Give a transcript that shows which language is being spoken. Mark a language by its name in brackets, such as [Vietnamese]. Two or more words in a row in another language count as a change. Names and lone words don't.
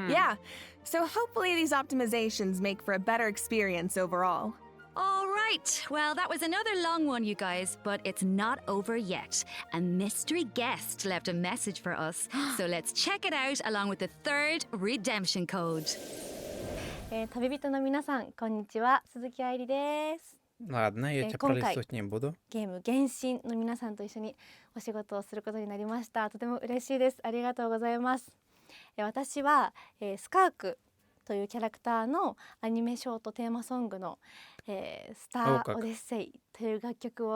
[English] Yeah, so hopefully these optimizations make for a better experience overall. All right. Well, that was another long one, you guys, but it's not over yet. A mystery guest left a message for us, so let's check it out along with the third redemption code. [Japanese] 旅人の皆さん、こんにちは。鈴木愛理です。 [Russian] Ладно, я тебя [Japanese] 今回 [Russian] пролистывать не буду. [Japanese] ゲーム原神の皆さんと一緒にお仕事をすることになりました。とても嬉しいです。ありがとうございます。私はスカークというキャラクターのアニメショートテーマソングのスターオデッセイという楽曲